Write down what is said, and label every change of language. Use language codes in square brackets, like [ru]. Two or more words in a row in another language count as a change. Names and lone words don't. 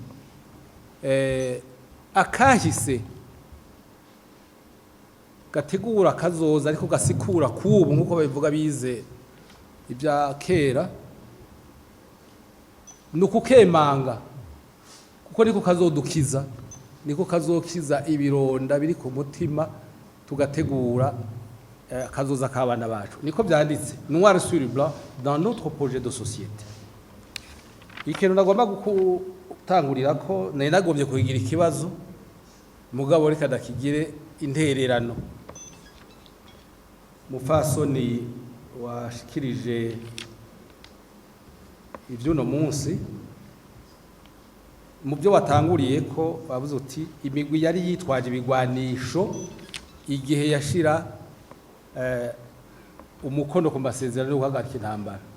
[rn] akahise gategura kazoza ariko gasikura kubu nkuko babivuga bize ibya kera nukukemanga kuko niko kazodukiza niko kazokiza ibironda biri ku mutima tugategura kazoza kabana bacu niko byanditse [fr] noir sur blanc dans notre projet de société [rn] ikintu nagomba gutangurira ko nari nagombye kugira ikibazo mugabo reka dakigire intererano mufasoni washikirije ivyuno munsi mu byo watanguriye ko bavuze uti imigwi yari yitwaje ibigwanisho igihe yashira umukono ku masezerano yo guhagarika intambara